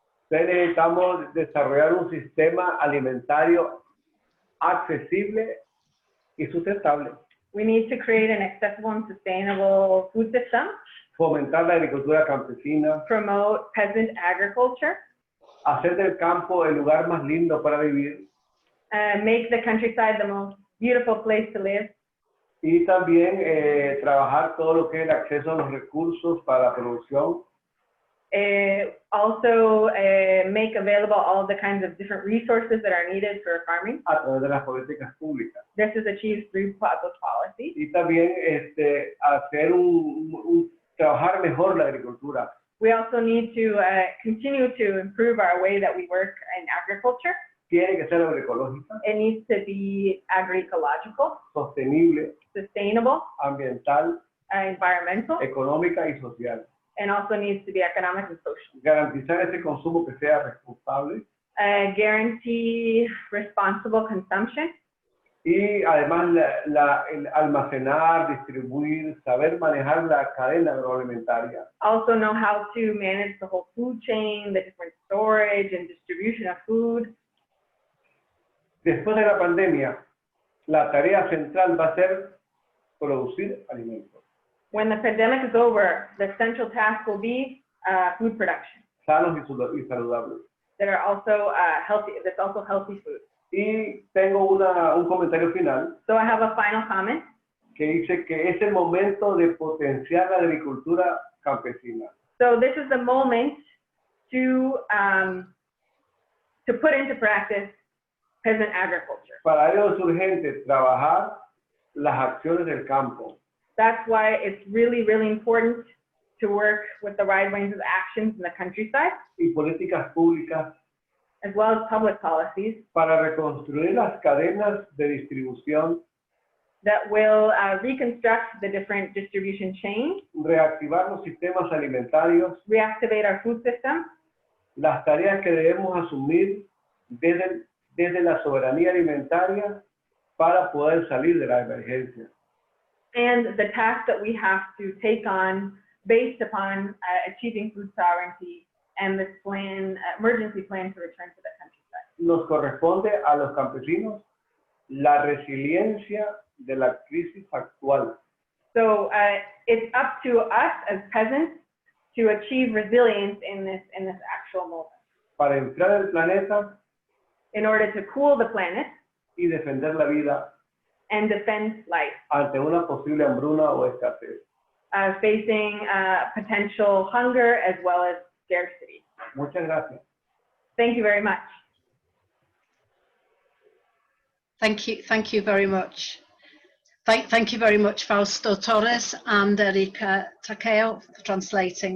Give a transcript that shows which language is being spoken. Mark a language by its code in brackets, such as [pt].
[es] Necesitamos desarrollar un sistema alimentario accesible y sustentable. [en] We need to create an accessible and sustainable food system. [es] Fomentar la agricultura campesina. [en] Promote peasant agriculture. [es] Hacer del campo el lugar más lindo para vivir. [en] Make the countryside the most beautiful place to live. [es] Y también trabajar todo lo que es el acceso a los recursos para la producción. [en] Also make available all the kinds of different resources that are needed for farming. [es] A través de las políticas públicas. [en] This is achieved through public policy. [es] Y también hacer trabajar mejor la agricultura. [en] We also need to continue to improve our way that we work in agriculture. [es] Tiene que ser agroecológica. [en] It needs to be agroecological, [es] sostenible, [en] sustainable, [es] ambiental, [en] environmental, [es] económica y social. [en] and also needs to be economic and social. [es] Garantizar ese consumo que sea responsable. [en] Guarantee responsible consumption. [es] Y además el almacenar, distribuir, saber manejar la cadena agroalimentaria. [en] Also know how to manage the whole food chain, the different storage and distribution of food. [es] Después de la pandemia, la tarea central va a ser producir alimentos. [en] When the pandemic is over, the central task will be food production. [es] Sanos y saludables. [en] That are also healthy. That's also healthy food. [es] Y tengo un comentario final. [en] So I have a final comment. [es] Que dice que es el momento de potenciar la agricultura campesina. [en] So this is the moment to put into practice peasant agriculture. [es] Para ello es urgente trabajar las acciones del campo. [en] That's why it's really, really important to work with the wide range of actions in the countryside. [es] Y políticas públicas. [en] As well as public policies. [es] Para reconstruir las cadenas de distribución. [en] That will reconstruct the different distribution chains. [es] Reactivar los sistemas alimentarios. [en] Reactivate our food system. [es] Las tareas que debemos asumir desde la soberanía alimentaria para poder salir de la emergencia. [en] And the task that we have to take on based upon achieving food sovereignty and this plan, emergency plan to return to the countryside. [es] Nos corresponde a los campesinos la resiliencia de la crisis actual. [en] So it's up to us as peasants to achieve resilience in this actual moment. [es] Para enfriar el planeta. [en] In order to cool the planet. [es] Y defender la vida. [en] And defend life. [es] Ante una posible hambruna o escasez. [en] Facing potential hunger as well as scarcity. [es] Muchas gracias. [en] Thank you very much. Thank you very much. Thank you very much, Fausto Torres and Erika Takeo, for translating.